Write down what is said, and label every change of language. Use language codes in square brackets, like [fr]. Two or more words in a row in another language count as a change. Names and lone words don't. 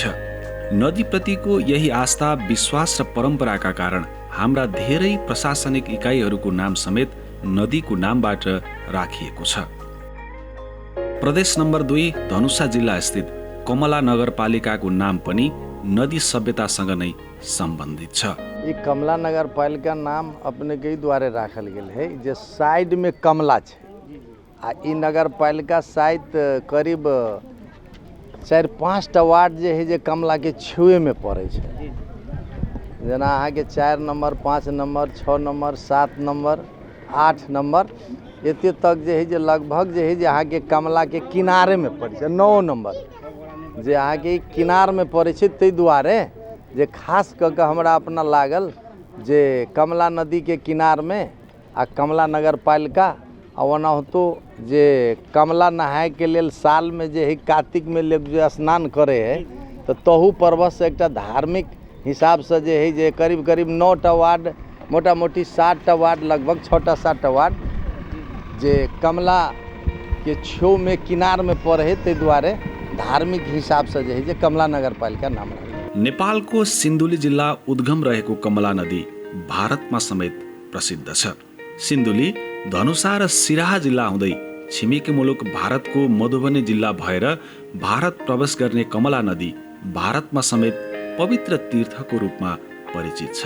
[ne] नदीप्रतिको यही आस्था, विश्वास र परम्पराका कारण हाम्रा धेरै प्रशासनिक इकाइहरूको नाम समेत नदीको नामबाट राखिएको छ। प्रदेश नम्बर 2 धनुषा जिल्ला स्थित कमला नगरपालिकाको नाम पनि नदी सभ्यतासँग नै सम्बन्धित छ। [mai] ये कमला नगरपालिका नाम अपने के द्वारे राखल गेल है, जे साइड में कमला छै आ ई नगरपालिका शायद करीब 4-5 टा वार्ड जे है जे कमला के छुए में पड़े छै। जेना अहाँ के 4 नंबर, 5 नंबर, 6 नंबर, 7 नंबर, 8 नंबर एते तक जे है जे लगभग जे है जे अहाँ के कमला के किनारे में पड़े छै। 9 नंबर जे अहाँ के किनार में पड़े छै, तै दुआरे जे खास क के हमरा अपना लागल जे कमला नदी के किनार में आ कमला नगरपालिका आ ओनाहुतो जे कमला नहाय के लेल साल में जे है कार्तिक में लोग जो स्नान करे है, तो तहू पर्व से एक धार्मिक हिसाब से जे है जे करीब करीब 9 टा वार्ड, मोटा मोटी 60 टा वार्ड, लगभग 6 टा 7 टा वार्ड जे कमला के छेउ में किनार में पड़े है, तै दुआरे धार्मिक हिसाब से जे है जे कमला नगरपालिका नाम रहे। [ne] नेपालको सिन्धुली जिल्ला उद्गम रहेको कमला नदी भारतमा समेत प्रसिद्ध छ। सिन्धुली, धनुषा र सिराहा जिल्ला हुँदै छिमेकी मुलुक भारतको मधुबनी जिल्ला भएर भारत प्रवेश गर्ने कमला नदी भारतमा समेत पवित्र तीर्थको रूपमा परिचित छ।